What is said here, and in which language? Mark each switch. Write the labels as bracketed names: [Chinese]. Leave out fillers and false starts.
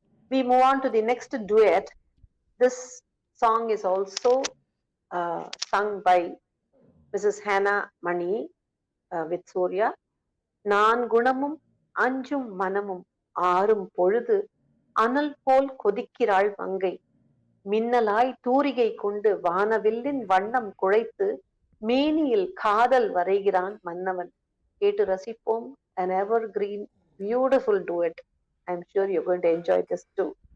[English] We move on to the next duet. This song is also sung by Mrs. Hannah Mani with Surya. [Tamil] நான் குணமும் அஞ்சும் மனமும் ஆறும் பொழுது அனல் போல் கொதிக்கிறாள் மங்கை மின்னலாய் தூரிகை கொண்டு வானவில்லின் வண்ணம் குழைத்து மேனியில் காதல் வரைகிறான் மன்னவன் கேட்டு ரசிப்போம் [English] an evergreen beautiful duet. I'm sure you're going to enjoy this too.